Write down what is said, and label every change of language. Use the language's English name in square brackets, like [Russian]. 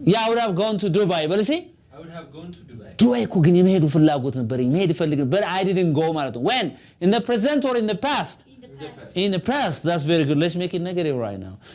[English] Yeah, I would have gone to Dubai. [Amharic] በል እስቲ [English] I would have gone to Dubai. [Amharic] ዱባይ እኮ ግን የመሄዱ ፍላጎት ነበረኝ መሄድ ፈልግ ነበር [English] but I didn't go [Amharic] ማለት ነው። [English] When? In the present or in the past? In the past. That's very good. Let's make it negative right now.